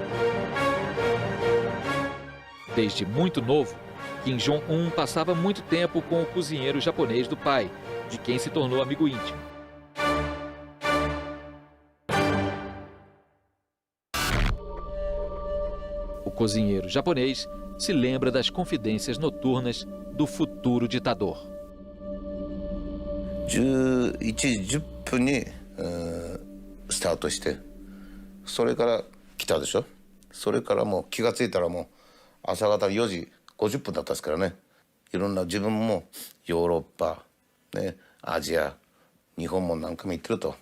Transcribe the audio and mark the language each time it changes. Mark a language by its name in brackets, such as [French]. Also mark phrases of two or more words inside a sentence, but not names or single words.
[Portuguese] Desde muito novo, Kim Jong-un passava muito tempo com o cozinheiro japonês do pai, de quem se tornou amigo íntimo. O cozinheiro japonês se lembra das confidências noturnas do futuro ditador. [Japanese] 11 時10分にスタートして、それから来たでしょ。それからもう気がついたらもう朝方4時50分だったですからね。いろんな自分もヨーロッパ、ね、アジア、日本も何回も行ってると。